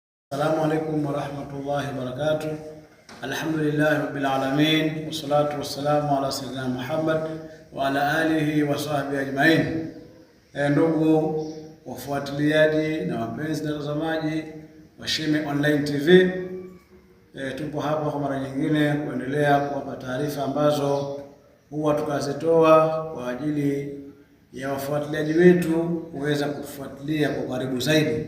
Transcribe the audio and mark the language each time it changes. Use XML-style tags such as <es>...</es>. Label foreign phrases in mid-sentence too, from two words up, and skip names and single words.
<ar>السلام عليكم ورحمة الله وبركاته الحمد لله رب العالمين والصلاة والسلام على سيدنا محمد وعلى آله وصحبه أجمعين.</ar> <sw>Ndugu wafuatiliaji na wapenzi na watazamaji wa Shime Online TV, tupo hapa kwa mara nyingine kuendelea kuwapa taarifa ambazo huwa tukazitoa kwa ajili ya wafuatiliaji wetu kuweza kutufuatilia kwa karibu zaidi.</sw>